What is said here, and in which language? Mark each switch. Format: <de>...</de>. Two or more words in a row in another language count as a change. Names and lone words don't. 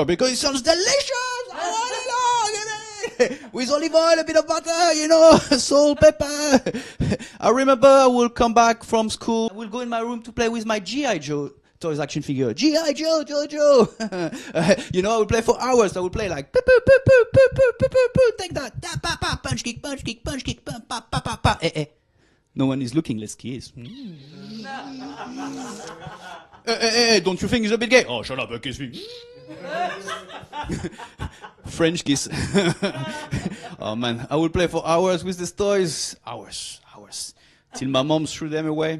<en>Because it sounds delicious. With olive oil, a bit of butter, you know, salt, pepper. I remember I will come back from school. I will go in my room to play with my G.I. Joe toys action figure. G.I. Joe, Jojo. You know, I will play for hours. I will play like, poo, poo, poo, poo, poo, poo, poo, poo, poo, take that. Da, pa, pa, punch kick, punch kick, punch kick, pa, pa, pa, pa, pa. Eh, eh. No one is looking, let's kiss. Don't you think it's a bit gay? Oh, shut up, kiss me. French kiss. Oh man, I would play for hours with these toys. Hours. Till my mom threw them away.</en>